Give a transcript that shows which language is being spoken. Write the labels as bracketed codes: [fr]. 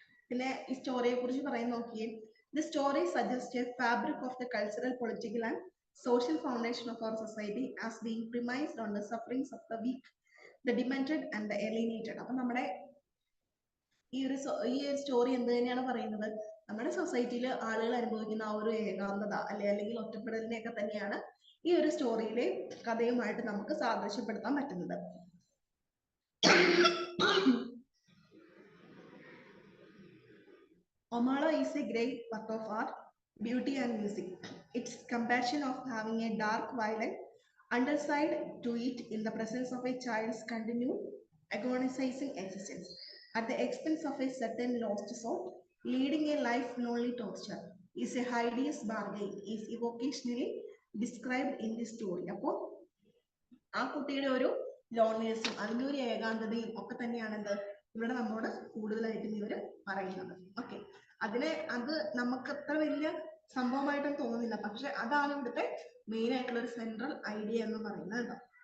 [ml] പിന്നെ ഈ സ്റ്റോറിയെ കുറിച്ച് പറയാൻ നോക്കിയേ. [en] The story suggests a fabric of the cultural, political and social foundation of our society as being premised on the sufferings of the weak, the demented and the alienated. [ml] അപ്പൊ നമ്മുടെ ഈ ഒരു story എന്ത് തന്നെയാണ് പറയുന്നത്, നമ്മുടെ സൊസൈറ്റിയിൽ ആളുകൾ അനുഭവിക്കുന്ന ആ ഒരു ഏകാന്തത അല്ലെങ്കിൽ ഒറ്റപ്പെടലിനെയൊക്കെ തന്നെയാണ് ഈ ഒരു സ്റ്റോറിയിലെ കഥയുമായിട്ട് നമുക്ക് സാദൃശ്യപ്പെടുത്താൻ പറ്റുന്നത്. [en] Omala is a great work of art, beauty and music. Its compassion of having a dark, violent underside to it in the presence of a child's continued agonizing existence, at the expense of a certain lost soul, leading a life lonely torture, is a hideous bargain, is evocationally described in this story. [ml] അപ്പോൾ ആ കുട്ടിയുടെ ഒരു ലോൺലിനെസ്സും അതിൻ്റെ ഒരു ഏകാന്തതയും ഒക്കെ തന്നെയാണ് എന്ത് ഇവിടെ നമ്മോട് കൂടുതലായിട്ടും ഇവര് പറയുന്നത്. ഓക്കെ, അത് നമുക്ക് അത്ര വലിയ സംഭവമായിട്ടൊന്നും തോന്നുന്നില്ല, പക്ഷെ അതാണ് ഇവിടുത്തെ മെയിൻ ആയിട്ടുള്ള ഒരു സെൻട്രൽ ഐഡിയ എന്ന് പറയുന്നത് കേട്ടോ.